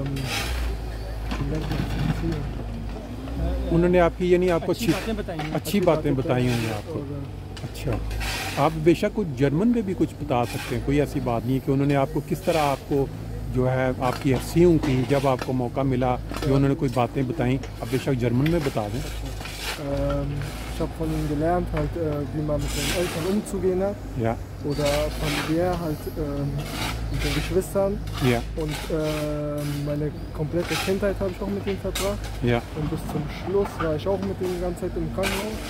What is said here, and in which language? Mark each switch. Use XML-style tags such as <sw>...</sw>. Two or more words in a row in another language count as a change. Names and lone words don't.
<ur>انہوں نے آپ کی یعنی آپ کو اچھی باتیں بتائی ہوں گی آپ کو. اچھا. آپ بے شک کچھ جرمن میں بھی کچھ بتا سکتے ہیں، کوئی ایسی بات نہیں ہے کہ انہوں نے آپ کو کس طرح آپ کو جو ہے آپ کی حسیوں کی جب آپ کو موقع ملا جو انہوں نے کوئی باتیں بتائیں، آپ بے شک جرمن میں بتا دیں.</ur> <de>Ich habe von ihnen gelernt, halt, wie man mit den Eltern umzugehen hat. Ja. Oder familiär halt mit den Geschwistern. Ja. Und meine komplette Kindheit habe ich auch mit ihnen verbracht. Ja. Und bis zum Schluss war ich auch mit ihnen die ganze Zeit im Krankenhaus.</de>